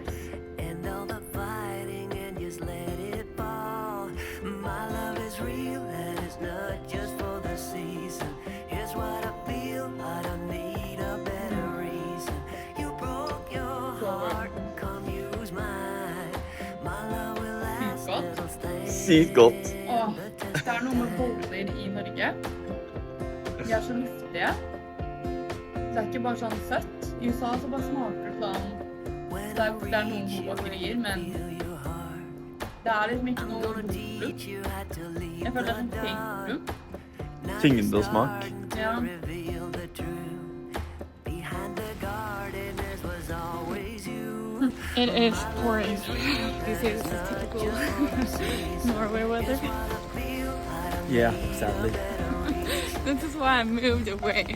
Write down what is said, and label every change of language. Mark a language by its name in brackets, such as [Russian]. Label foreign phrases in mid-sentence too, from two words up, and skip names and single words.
[English] And all the fighting and just let it fall. My love is real and it's not just for the season. Here's what I feel, I don't need a better reason. You broke your heart, come use mine. My love will last, it'll stay. [Norwegian] Sykt godt. Åh, det er noe med boller i Norge. De er så luftige. Det er ikke bare sånn søtt. I USA så bare smaker det sånn. Det er noen gode bakerier, men det er liksom ikke noe blodflukt. Jeg føler det er sånn tegnflukt. Tyngde og smak. Ja. [English] It is pouring. This is typical Norway weather. Yeah, sadly. This is why I moved away.